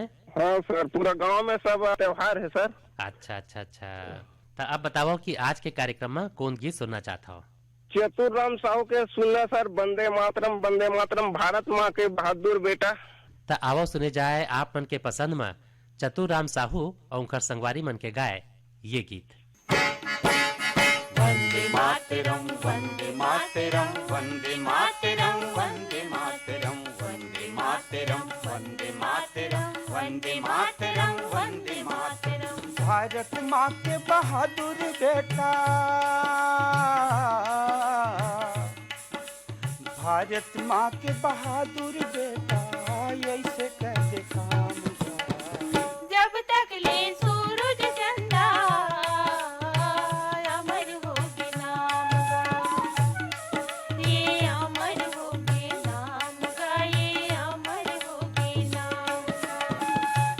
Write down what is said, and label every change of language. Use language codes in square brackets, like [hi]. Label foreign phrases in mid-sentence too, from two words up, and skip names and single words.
[hne] हाँ सर, पूरा गांव में सब त्योहार है सर। अच्छा अच्छा अच्छा। तो अब बताओ कि आज के कार्यक्रम में कौन गीत सुनना चाहता हो? चतुर साहू के सुनना सर। वंदे मातरम भारत माँ के बहादुर बेटा। तो आवो सुने जाए आप मन के पसंद में चतुर राम साहू और उनकर संगवारी मन के गाए ये गीत। वंदे मातरम, वंदे मातरम, वंदे मातरम, वंदे मातरम, वंदे मातरम, वंदे मातरम, वंदे मातरम, वंदे मातरम। भारत माँ के बहादुर बेटा, भारत माँ के बहादुर बेटा, ऐसे कैसे काम का। जब तक ले सूरज चंदा अमर होगे नाम का, ये अमर होगे नाम का, ये अमर होगे नाम का।